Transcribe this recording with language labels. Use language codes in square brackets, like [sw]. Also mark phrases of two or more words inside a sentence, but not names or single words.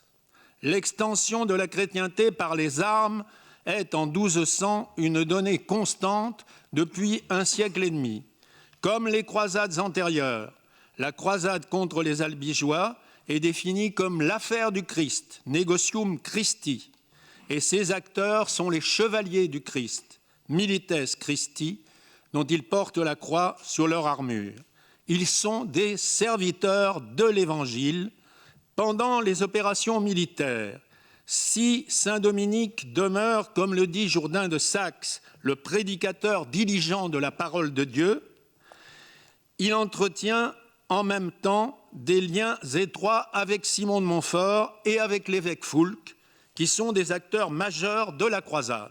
[fr] L'extension de la chrétienté par les armes est en 1200 une donnée constante depuis un siècle et demi. Comme les croisades antérieures, la croisade contre les albigeois est définie comme l'affaire du Christ, [la] negocium Christi, [fr] et ses acteurs sont les chevaliers du Christ, [la] milites Christi, [fr] dont ils portent la croix sur leur armure. Ils sont des serviteurs de l'Évangile pendant les opérations militaires. Si saint Dominique demeure, comme le dit Jourdain de Saxe, le prédicateur diligent de la parole de Dieu, il entretient en même temps des liens étroits avec Simon de Montfort et avec l'évêque Foulques, qui sont des acteurs majeurs de la croisade.